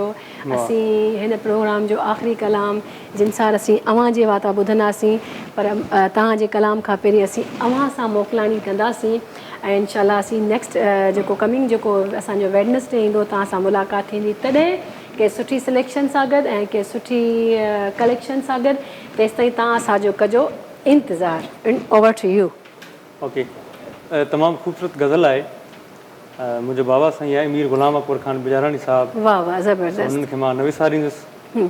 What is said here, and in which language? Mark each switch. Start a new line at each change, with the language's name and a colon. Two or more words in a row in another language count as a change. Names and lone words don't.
Sindhi: असीं हिन प्रोग्राम जो आख़िरी कलाम जिन सां असीं अव्हां जे वाता ॿुधंदासीं, पर तव्हांजे कलाम खां पहिरीं असीं अव्हां सां मोकिलाणी कंदासीं। ऐं
Arabic: إن شاء الله
Sindhi: असीं नेक्स्ट जेको कमिंग जेको असांजो वेडनेसडे ईंदो तव्हां सां मुलाक़ात थींदी, तॾहिं कंहिं सुठी सिलेक्शन सां गॾु ऐं कंहिं सुठी कलेक्शन सां गॾु। तेसिताईं तव्हां असांजो कजो इंतज़ारु।
English: over to you.
Sindhi: ओके, तमामु ख़ूबसूरत गज़ल आहे, मुंहिंजो बाबा साईं आहे मीर ग़ुलाम अकबर ख़ान बिजारानी साहब। वाह वाह ज़बरदस्त। उन्हनि खे मां न विसारींदुसि।